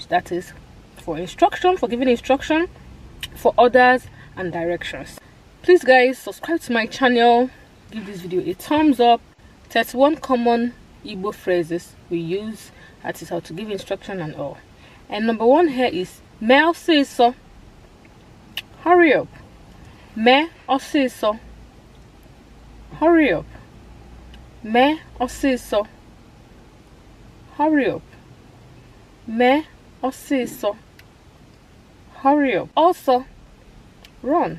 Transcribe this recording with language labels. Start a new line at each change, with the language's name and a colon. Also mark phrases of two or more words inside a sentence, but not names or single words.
English: That is for instruction, for giving instruction, for orders and directions. Please guys, subscribe to my channel, give this video a thumbs up. 31 common Igbo phrases we use, that is how to give instruction and all.
Igbo: And
English: number 1 here
Igbo: is me osiso.
English: Hurry up.
Igbo: Me osiso.
English: Hurry up.
Igbo: Me osiso.
English: Hurry up.
Igbo: Me osiso.
English: Hurry up. Also, run.